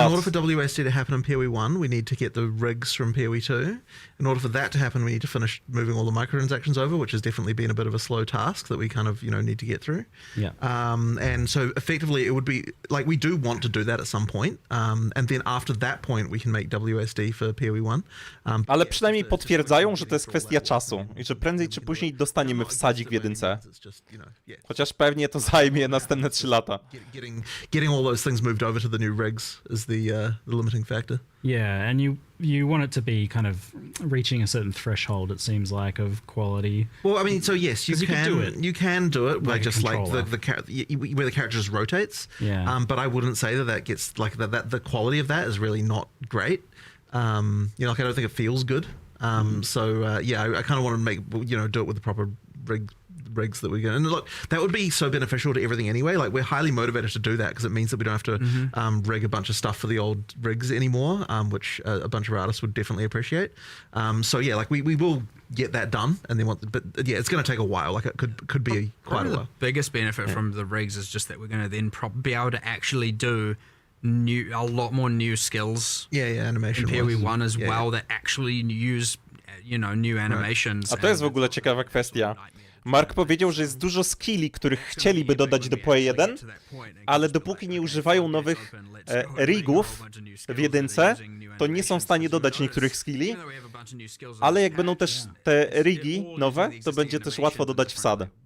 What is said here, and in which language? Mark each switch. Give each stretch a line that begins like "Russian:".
English: In order for WSD to happen in PoE 1, we need to get the rigs from PoE 2. In order for that to happen, we need to finish moving all the microtransactions over, which has definitely been a bit of a slow task that we kind of, need to get through. Yeah. And so effectively it would be, like, we do want to do that at some point. And then after that point, we can make WSD for PoE 1.
Polish: Ale przynajmniej potwierdzają, że to jest kwestia czasu i że prędzej czy później dostaniemy wsadzik w jedynce. Chociaż pewnie to zajmie następne 3 lata.
English: Getting all those things moved over to the new rigs is the limiting factor. Yeah, and you want it to be kind of reaching a certain threshold, it seems like, of quality. Well, I mean, so yes, you can do it. You can do it by Like a just like controller. where the character just rotates. Yeah. But I wouldn't say that gets like that. The quality of that is really not great. Like I don't think it feels good. So yeah, I kind of want to make do it with the proper rigs that we get. And look, that would be so beneficial to everything anyway. Like we're highly motivated to do that because it means that we don't have to rig a bunch of stuff for the old rigs anymore, which a bunch of our artists would definitely appreciate. So yeah, like we will get that done, and then but yeah, it's going to take a while. Like it could be quite a while. The biggest benefit from the rigs is just that we're going to then be able to actually do a lot more new skills. Yeah, animation. In PoE 1 as well that actually use new animations.
Polish: A to jest w ogóle ciekawa kwestia. Mark powiedział, że jest dużo skilli, których chcieliby dodać do PoE 1, ale dopóki nie używają nowych rigów w jedynce, to nie są w stanie dodać niektórych skilli, ale jak będą też te rigi nowe, to będzie też łatwo dodać wsad.